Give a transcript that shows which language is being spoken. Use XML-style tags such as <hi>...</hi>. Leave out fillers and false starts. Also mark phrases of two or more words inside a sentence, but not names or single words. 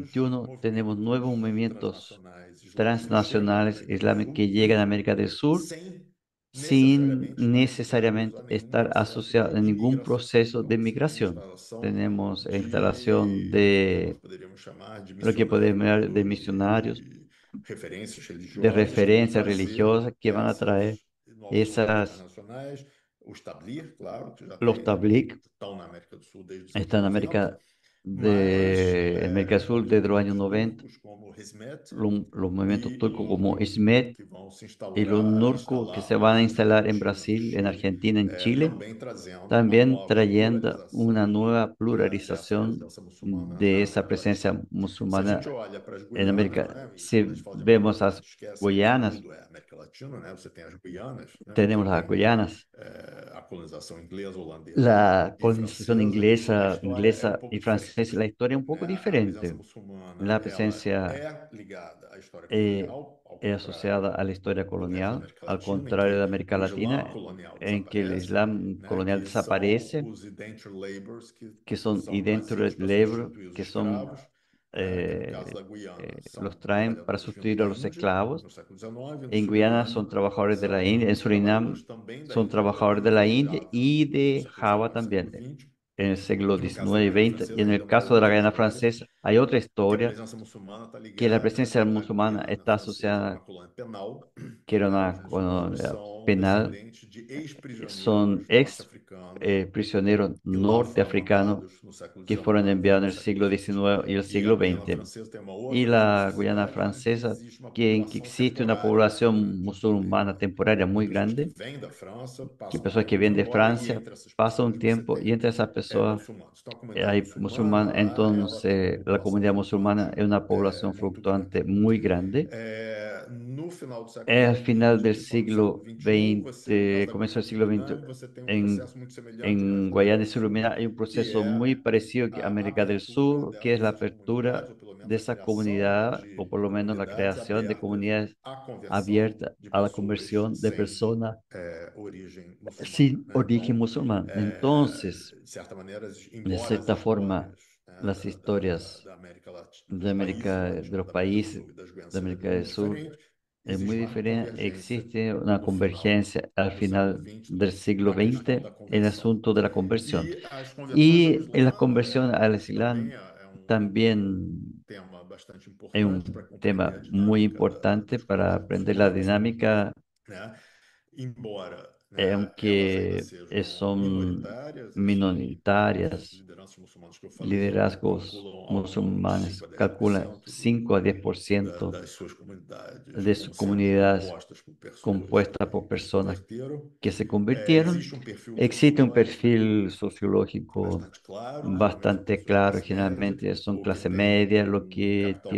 <es>XXI, tenemos nuevos</es> <pt>movimentos</pt> <es>movimientos</es> <pt>transnacionais islâmicos que chegam na</pt> <es>transnacionales</es> <pt>América do</pt> <es>islámicos</es> <pt>Sul</pt> <es>que llegan a América del Sur</es> <pt>sem</pt> <es>sin</es> <pt>necessariamente estar ligados</pt> <es>necesariamente</es> <pt>a nenhum</pt> <es>estar</es> <pt>processo</pt> <es>asociados</es> <pt>de</pt> <es>a ningún</es> <pt>imigração.</pt> <es>proceso</es> <pt>Então,</pt> <es>de</es> <pt>você tem a</pt> <es>migración.</es> <pt>instalação</pt> <es>Tenemos instalación</es> <pt>de o que nós</pt> <es>de</es> <pt>poderíamos chamar de</pt> <es>lo que podemos</es> <pt>missionários</pt> <es>ver de</es> <pt>ou</pt> <es>misionarios,</es> <pt>de referências</pt> <es>de</es> <pt>religiosas que vão</pt> <es>referencias</es> <pt>trazer</pt> <es>religiosas que van a traer</es> <pt>esses novos movimientos</pt> <es>esas,</es> <pt>internacionais. Os Tabligh, claro, que já</pt> <es>los</es> <pt>tem,</pt> <es>tablik,</es> <pt>estão na América do Sul desde os anos</pt> <es>están en</es> <pt>90,</pt> <es>de América del Sur desde los años</es> <pt>movimentos</pt> <es>90,</es> <pt>turcos como Hizmet</pt> <es>los movimientos</es> <pt>e</pt> <es>turcos como</es> <pt>Nurku,</pt> <es>ISMET</es> <pt>que vão se</pt> <es>y los Nurku que se</es> <pt>instalar</pt> <es>van a</es> <pt>aqui na</pt> <es>instalar en</es> <pt>Argentina, no</pt> <es>Brasil, en</es> <pt>Chile,</pt> <es>Argentina, en Chile,</es> <pt>também trazendo uma</pt> <es>también</es> <pt>nova</pt> <es>trayendo una</es> <pt>pluralização</pt> <es>nueva</es> <pt>dessa</pt> <es>pluralización</es> <pt>presença muçulmana</pt> <es>de</es> <pt>na</pt> <es>esa</es> <pt>América Latina.</pt> <es>presencia</es> <pt>Se a gente</pt> <es>musulmana</es> <pt>olha para as</pt> <es>en</es> <pt>Guianas,</pt> <es>América.</es> <pt>né, e quando a</pt> <es>Si</es> <pt>gente fala de América</pt> <es>vemos</es> <pt>Latina, a</pt> <es>las</es> <pt>gente esquece que</pt> <es>Guyanas,</es> <pt>tudo é América Latina, né? Você tem as Guianas, né,</pt> <es>que tenemos las</es> <pt>tem</pt> <es>Guyanas,</es> <pt>a colonização inglesa, holandesa</pt> <es>la</es> <pt>e</pt> <es>colonización</es> <pt>francesa. A história é um</pt> <es>inglesa y</es> <pt>pouco</pt> <es>francesa,</es> <pt>diferente,</pt> <es>la historia es un</es> <pt>né?</pt> <es>poco</es> <pt>A presença</pt> <es>diferente.</es> <pt>muçulmana,</pt> <es>La</es> <pt>ela</pt> <es>presencia</es> <pt>é ligada à história eh, colonial, ao</pt> <es>es asociada</es> <pt>contrário</pt> <es>a la historia</es> <pt>do resto da</pt> <es>colonial,</es> <pt>América</pt> <es>al</es> <pt>Latina, em</pt> <es>contrario de</es> <pt>que</pt> <es>América</es> <pt>o Islã</pt> <es>Latina,</es> <pt>colonial</pt> <es>en que el</es> <pt>desaparece,</pt> <es>Islam</es> <pt>né,</pt> <es>colonial</es> <pt>que são</pt> <es>desaparece,</es> <pt>os</pt> <en>indentured laborers,</en> <pt>que</pt> <es>que son</es> <pt>são trazidos</pt> <es>indentured</es> <pt>para</pt> <es>labor,</es> <pt>substituir os</pt> <es>que son</es> <pt>escravos, que no caso eh, da Guiana</pt> <es>los</es> <pt>são</pt> <es>traen para</es> <pt>trabalhadores vindos</pt> <es>sustituir a</es> <pt>da</pt> <es>los</es> <pt>Índia</pt> <es>esclavos.</es> <pt>no século XIX. No</pt> <es>En Guyana</es> <pt>Suriname</pt> <es>son trabajadores de la India, en</es> <pt>são trabalhadores</pt> <es>Surinam</es> <pt>também da</pt> <es>son</es> <pt>Índia e</pt> <es>trabajadores de la</es> <pt>de</pt> <es>India</es> <pt>Java</pt> <es>y</es> <pt>no</pt> <es>de</es> <pt>século</pt> <es>Java</es> <pt>XIX e século</pt> <es>también,</es> <pt>XX.</pt> <es>en el siglo</es> <pt>No caso da</pt> <es>XIX y</es> <pt>Guiana</pt> <es>XX. Y</es> <pt>Francesa</pt> <es>en</es> <pt>ainda</pt> <es>el</es> <pt>é uma</pt> <es>caso de la</es> <pt>outra</pt> <es>Guyana</es> <pt>história,</pt> <es>francesa hay otra</es> <pt>que a</pt> <es>historia,</es> <pt>presença muçulmana está</pt> <es>que la</es> <pt>ligada</pt> <es>presencia</es> <pt>à</pt> <es>musulmana</es> <pt>Guiana</pt> <es>está</es> <pt>francesa, era uma</pt> <es>asociada,</es> <pt>colônia penal,</pt> <es>que era</es> <pt>né?</pt> <es>una</es> <pt>Os muçulmanos</pt> <es>colonia</es> <pt>são</pt> <es>penal,</es> <pt>descendentes de ex-prisioneiros</pt> <es>son ex</es> <pt>norte-africanos</pt> <es>prisioneros</es> <pt>que lá foram</pt> <es>norteafricanos</es> <pt>mandados no século</pt> <es>que fueron</es> <pt>XIX e</pt> <es>enviados en</es> <pt>no</pt> <es>el</es> <pt>século</pt> <es>siglo</es> <pt>XX.</pt> <es>XIX y el</es> <pt>E a</pt> <es>siglo</es> <pt>Guiana</pt> <es>XX.</es> <pt>francesa tem uma</pt> <es>Y</es> <pt>outra</pt> <es>la Guyana</es> <pt>especificidade, né, que</pt> <es>francesa,</es> <pt>existe uma</pt> <es>que</es> <pt>população</pt> <es>existe una</es> <pt>temporária muito</pt> <es>población</es> <pt>grande</pt> <es>musulmana temporaria</es> <pt>de</pt> <es>muy</es> <pt>pessoas que</pt> <es>grande,</es> <pt>vêm da França,</pt> <es>que</es> <pt>passam um pessoas que tempo, vão</pt> <es>vienen de</es> <pt>embora, e</pt> <es>Francia</es> <pt>entre essas</pt> <es>pasan un</es> <pt>pessoas você</pt> <es>tiempo y</es> <pt>tem</pt> <es>entre esas personas</es> <pt>muçulmanos. Então, a comunidade</pt> <es>hay</es> <pt>muçulmana</pt> <es>musulmanes.</es> <pt>lá, ela tem uma</pt> <es>Entonces, la</es> <pt>população</pt> <es>comunidad musulmana</es> <pt>flutuante</pt> <es>es una población</es> <pt>muito grande.</pt> <es>fluctuante muy grande.</es> <pt>No final do século</pt> <es>Al final del</es> <pt>XX, quando no século</pt> <es>siglo</es> <pt>XXI, você, no caso</pt> <es>XX,</es> <pt>da</pt> <es>comienzo</es> <pt>Guiana</pt> <es>del</es> <pt>e</pt> <es>siglo</es> <pt>Suriname,</pt> <es>XX,</es> <pt>você tem um</pt> <es>en,</es> <pt>processo muito semelhante ao</pt> <es>en</es> <pt>resto da</pt> <es>Guayana y</es> <pt>América do Sul,</pt> <es>Suriname hay un</es> <pt>que</pt> <es>proceso muy</es> <pt>é</pt> <es>parecido que</es> <pt>a</pt> <es>América del</es> <pt>abertura</pt> <es>Sur, que es la</es> <pt>dessas</pt> <es>apertura</es> <pt>comunidades, ou pelo</pt> <es>de</es> <pt>menos a</pt> <es>esa</es> <pt>criação</pt> <es>comunidad, o</es> <pt>de</pt> <es>por lo menos la</es> <pt>comunidades</pt> <es>creación de</es> <pt>abertas</pt> <es>comunidades</es> <pt>à conversão</pt> <es>abiertas</es> <pt>de</pt> <es>a la</es> <pt>pessoas</pt> <es>conversión de</es> <pt>sem</pt> <es>personas</es> <pt>origem muçulmana,</pt> <es>sin</es> <pt>né?</pt> <es>origen</es> <pt>Então,</pt> <es>musulmán. Entonces,</es> <pt>de certa maneira,</pt> <es>de</es> <pt>embora as</pt> <es>cierta forma,</es> <pt>histórias,</pt> <es>las historias</es> <pt>da América Latina,</pt> <es>de</es> <pt>dos países</pt> <es>América, de</es> <pt>latinos,</pt> <es>los</es> <pt>da América do</pt> <es>países</es> <pt>Sul e das Guianas</pt> <es>de</es> <pt>seja</pt> <es>América</es> <pt>muito</pt> <es>del Sur</es> <pt>diferente,</pt> <es>es muy</es> <pt>existe uma</pt> <es>diferente.</es> <pt>convergência</pt> <es>Existe una</es> <pt>no final</pt> <es>convergencia al</es> <pt>do século</pt> <es>final del</es> <pt>XX</pt> <es>siglo</es> <pt>na questão</pt> <es>XX</es> <pt>da</pt> <es>en el</es> <pt>conversão.</pt> <es>asunto de la conversión.</es> <pt>E as conversões ao</pt> <es>Y en la</es> <pt>Islã</pt> <es>conversión al</es> <pt>também</pt> <es>Islam</es> <pt>é</pt> <es>también</es> <pt>tema bastante</pt> <es>es</es> <pt>importante para</pt> <es>un</es> <pt>compreender</pt> <es>tema</es> <pt>a</pt> <es>muy</es> <pt>dinâmica</pt> <es>importante</es> <pt>das</pt> <es>para</es> <pt>comunidades</pt> <es>aprender la</es> <pt>muçulmanas,</pt> <es>dinámica,</es> <pt>né? Embora, né, elas ainda</pt> <es>aunque</es> <pt>sejam</pt> <es>son</es> <pt>minoritárias, as</pt> <es>minoritarias,</es> <pt>lideranças muçulmanas que eu falei</pt> <es>liderazgos</es> <pt>calculam algo em torno de</pt> <es>musulmanes</es> <pt>5 a</pt> <es>calculan</es> <pt>10%</pt> <es>5 a 10%</es> <pt>das suas comunidades</pt> <es>de sus</es> <pt>como sendo</pt> <es>comunidades</es> <pt>compostas por pessoas</pt> <es>compuestas por</es> <pt>que se</pt> <es>personas</es> <pt>converteram.</pt> <es>que se convirtieron.</es> <pt>Existe um perfil</pt> <es>Existe un</es> <pt>sociológico</pt> <es>perfil sociológico</es> <pt>bastante claro, que geralmente é um</pt> <es>bastante</es> <pt>perfil de</pt> <es>claro,</es> <pt>classe média,</pt> <es>generalmente son</es> <pt>ou que</pt> <es>clase</es> <pt>tem</pt> <es>media, lo</es> <pt>um</pt> <es>que</es> <pt>capital</pt>